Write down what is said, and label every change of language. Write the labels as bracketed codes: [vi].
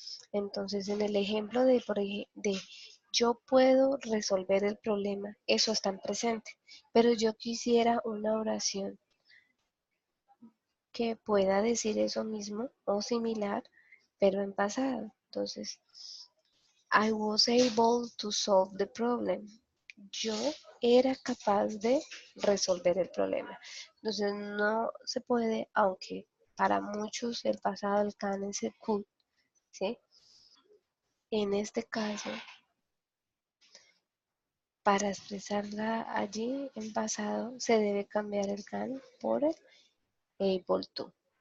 [es] Entonces, en el ejemplo de, de yo puedo resolver el problema, eso está en presente, pero yo quisiera una oración que pueda decir eso mismo o similar, pero en pasado. [en] Entonces, I was able to solve the problem. [es] Yo era capaz de resolver el problema. Entonces, no se puede, aunque para muchos el pasado, el can es el could, ¿sí? En este caso, para expresarla allí en pasado, se debe cambiar el can por el able to.